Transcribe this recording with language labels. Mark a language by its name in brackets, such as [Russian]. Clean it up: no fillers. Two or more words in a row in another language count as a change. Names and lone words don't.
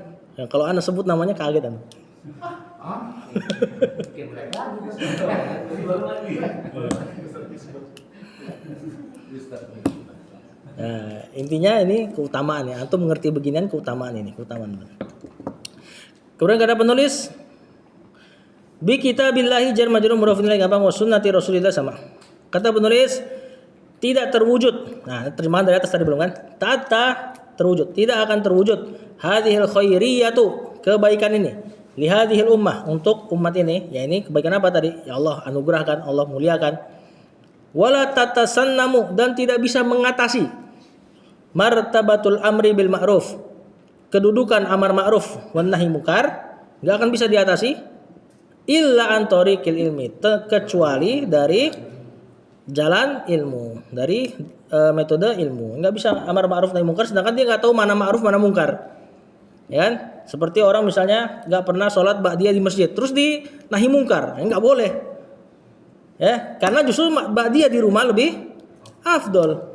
[Indonesian] Yang kalau Anda sebut namanya kaget Anda. Nah, intinya ini keutamaan ya. Antum mengerti beginian keutamaan ini, keutamaan. Kemudian kata penulis [Arabic] بكتاب الله جار مجرور مضاف إليه [Indonesian] gampang [Arabic] وسنة رسول الله [Indonesian] sama. Kata penulis tidak terwujud. Nah, terjemahan dari atas tadi belum kan? Tata terwujud, tidak akan terwujud [Arabic] هذه الخيرية, [Indonesian] kebaikan ini [Arabic] لهذه الأمة, [Indonesian] untuk umat ini. Ya ini kebaikan apa tadi? Ya Allah anugerahkan, Allah muliakan. [Arabic] ولا تتسنم, [Indonesian] dan tidak bisa mengatasi [Arabic] مرتبة الأمر بالمعروف, [Indonesian] kedudukan amar ma'ruf [Arabic] والنهي منكر, [Indonesian] enggak akan bisa diatasi [Arabic] إلا عن طريق العلم, [Indonesian] kecuali dari jalan ilmu, dari metode ilmu. Enggak bisa amar ma'ruf nahi munkar sedangkan dia enggak tahu mana ma'ruf mana munkar. Ya kan? Seperti orang misalnya enggak pernah sholat ba'diyah di masjid, terus di nahi munkar, enggak boleh. Ya, karena justru ba'diyah di rumah lebih afdol.